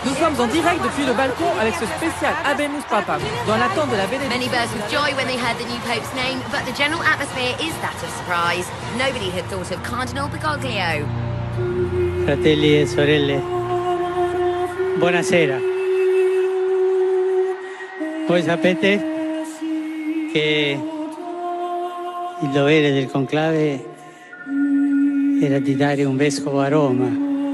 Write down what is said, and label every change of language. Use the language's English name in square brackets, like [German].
[French] Nous sommes en direct depuis le balcon avec ce spécial Habemus Papa, dans l'attente de la bénédiction. [English] Many burst with joy when they heard the new pope's name, but the general atmosphere is that of surprise. Nobody had thought of Cardinal Bergoglio. [Italian] Fratelli e sorelle, buonasera. Voi sapete che il dovere del conclave era di dare un vescovo a Roma.